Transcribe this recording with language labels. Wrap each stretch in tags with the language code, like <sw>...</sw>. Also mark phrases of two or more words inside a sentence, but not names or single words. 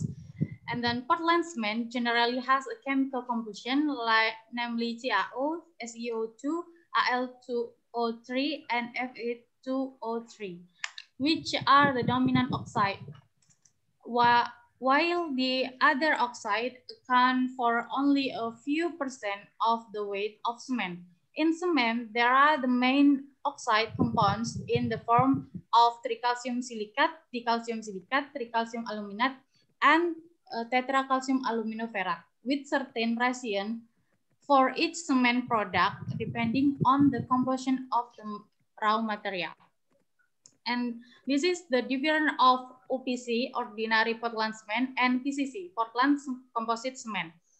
<en>And then Portland cement generally has a chemical composition like namely CaO, SeO2, Al2O3, and Fe2O3, which are the dominant oxide, while the other oxide account for only a few percent of the weight of cement. In cement, there are the main oxide compounds in the form of tricalcium silicate, dicalcium silicate, tricalcium aluminate, and tetracalcium aluminoferrate with certain ratio for each cement product depending on the composition of the raw material. And this is the difference of OPC, ordinary Portland cement, and PCC, Portland composite cement.</en>